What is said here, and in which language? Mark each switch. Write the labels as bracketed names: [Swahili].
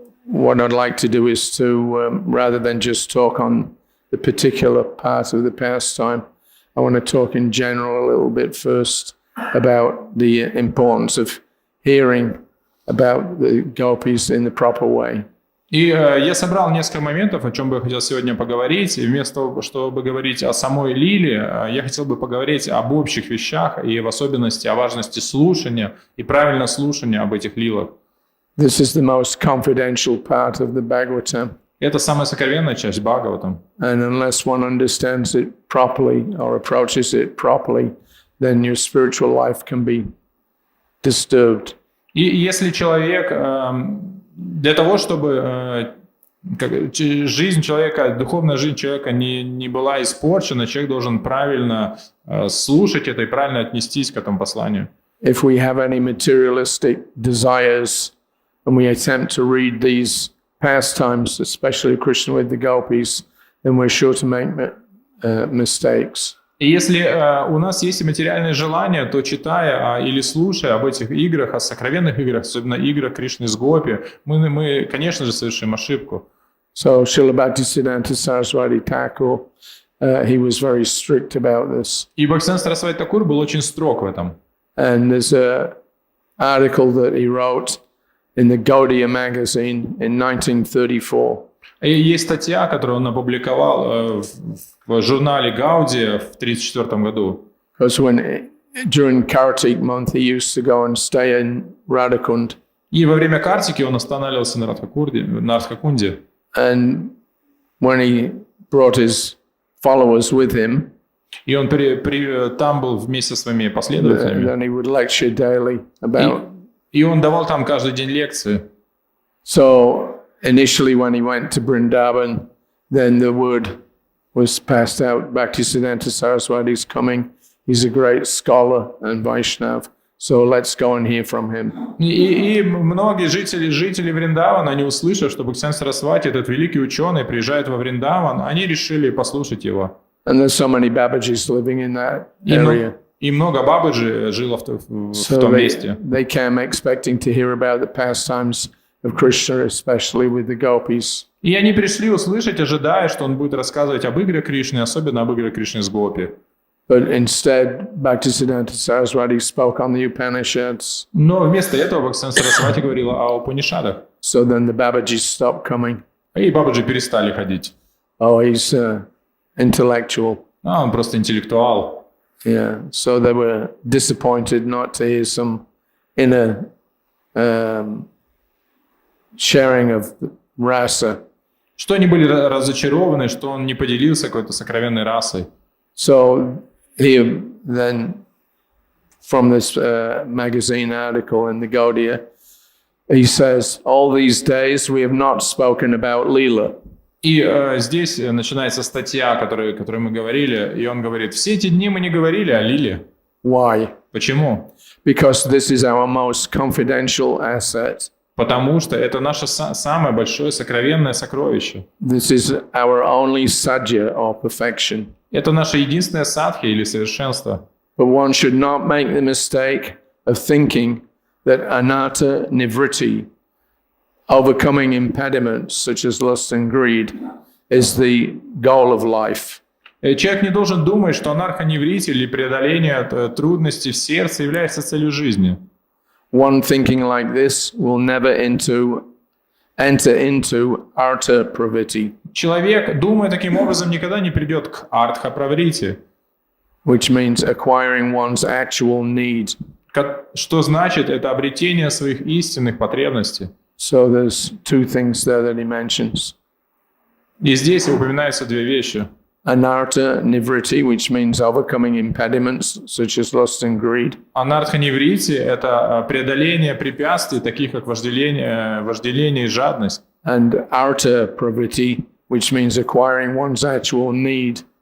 [English] What I'd like to do is to, rather than just talk on the particular part of the pastime, I want to talk in general a little bit first about the importance of hearing about the gopis in the proper way. [Russian] И я собрал несколько моментов, о чем бы я хотел сегодня поговорить. И вместо того, чтобы говорить о самой лиле, я хотел бы поговорить об общих вещах и в особенности о важности слушания и правильного слушания об этих лилах. [English] This is the most confidential part of the Bhagavatam. [Russian] Это самая сокровенная часть Бхагаватам. [English] And unless one understands it properly or approaches it properly, then your spiritual life can be disturbed. [Russian] И если человек, для того, чтобы жизнь человека, духовная жизнь человека не была испорчена, человек должен правильно слушать это и правильно отнестись к этому посланию. [English] If we have any materialistic desires and we attempt to read these pastimes, especially Krishna with the gopis, then we're sure to make mistakes. [Russian] И если у нас есть материальные желания, то читая или слушая об этих играх, о сокровенных играх, особенно играх Кришны с гопи, мы, конечно же, совершим ошибку. [English] So Srila Bhaktisiddhanta Saraswati Thakur, he was very strict about this. [Russian] И Бхактисиддханта Сарасвати Такур был очень строг в этом. [English] And there's an article that he wrote in the Gaudiya magazine in 1934. [Russian] И есть статья, которую он опубликовал в журнале Гаудия в 1934 году. [English] Because during Kartik month he used to go and stay in Radhakund. [Russian] И во время Картики он останавливался на Радхакунде. [English] And when he brought his followers with him, [Russian] и он там был вместе со своими последователями. [English] Then he would lecture daily about. [Russian] И он давал там каждый день лекции. [English] So initially, when he went to Vrindavan, then the word was passed out. Bhaktisiddhanta Saraswati is coming. He's a great scholar and Vaishnav. So let's go and hear from him. [Russian] И многие жители Вриндавана, они услышав, что Бхактисиддханта Сарасвати, этот великий ученый, приезжает во Вриндаван, они решили послушать его. [English] And there's so many Babajis living in that area. [Russian] И много бабаджи жило в том месте. [English] They came expecting to hear about the pastimes of Krishna, especially with the gopis. [Russian] И они пришли услышать, ожидая, что он будет рассказывать об игре Кришны, особенно об игре Кришны с гопи. [English] But instead, Bhaktisiddhanta Saraswati spoke on the Upanishads. [Russian] Но вместо этого Бхактисиддханта Сарасвати говорила о Упанишадах. [English] So then the Babajis stopped coming. [Russian] И бабаджи перестали ходить. [English] Oh, he's intellectual. [Russian] Он просто интеллектуал. [English] Yeah, so they were disappointed not to hear some inner sharing of rasa. [Russian] Что они были разочарованы, что он не поделился какой-то сокровенной расой. [English] So here then, from this magazine article in the Gaudiya, he says, all these days we have not spoken about Leela. [Russian] И здесь начинается статья, о которой мы говорили, и он говорит, все эти дни мы не говорили о Лиле. [English] Why? [Russian] Почему? [English] Because this is our most confidential asset. [Russian] Потому что это наше самое большое сокровенное сокровище. [English] This is our only sadhya or perfection. [Russian] Это наше единственное садхи или совершенство. [English] But one should not make the mistake of thinking that anatta nivritti, overcoming impediments such as lust and greed, is the goal of life. [Russian] Человек не должен думать, что анархоневрит или преодоление трудностей в сердце является целью жизни. [English] One thinking like this will never enter into artha pravritti. [Russian] Человек, думая таким образом, никогда не придет к артха-праврите. [English] Which means acquiring one's actual need. [Russian] Что значит это обретение своих истинных потребностей. [English] So there's two things there that he mentions. [Russian] И здесь упоминаются две вещи. [English] Anartha Nivriti, which means overcoming impediments such as lust and greed. [Russian] Анартха-неврити – это преодоление препятствий, таких как вожделение и жадность. [English] And Artha Pravritti, which means acquiring one's actual need.